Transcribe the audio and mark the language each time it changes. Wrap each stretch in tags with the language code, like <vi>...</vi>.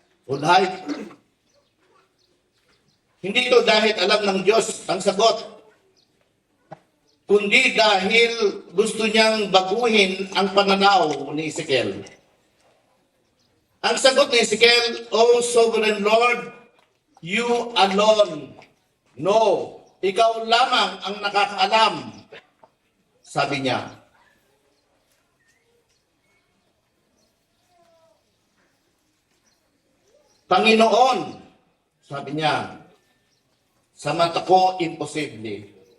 <en>O life?</en> <tl>Hindi ito dahil alam ng Diyos ang sagot, kundi dahil gusto niyang baguhin ang pananaw ni Ezekiel. Ang sagot ni Ezekiel,</tl> <en>O Sovereign Lord, you alone know.</en> <tl>Ikaw lamang ang nakakaalam. Sabi niya. Panginoon, sabi niya, sa mata ko, imposible.</tl>